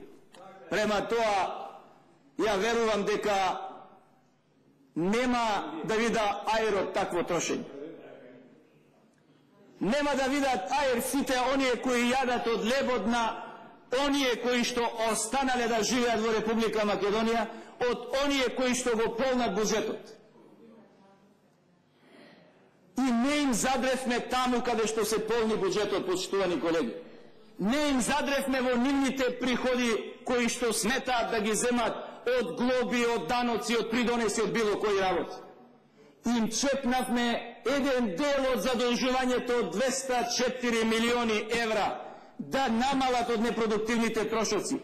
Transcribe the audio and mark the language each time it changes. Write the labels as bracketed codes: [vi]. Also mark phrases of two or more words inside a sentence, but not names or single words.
[mk] Према тоа, ја верувам дека нема да вида аерот такво трошење. Нема да видат аер сите оние кои јадат од лебот на оние кои што останале да живеат во Република Македонија, од оние кои што го полнат буџетот. и не им задрефме таму када што се полни буџетот, почитувани колеги. Не им задрефме во нивните приходи кои што сметаат да ги земат од глоби, од даноци, од придонеси, од било кои работи. Им чепнавме еден дел од задолжувањето од 204 милиони евра да намалат од непродуктивните трошоци.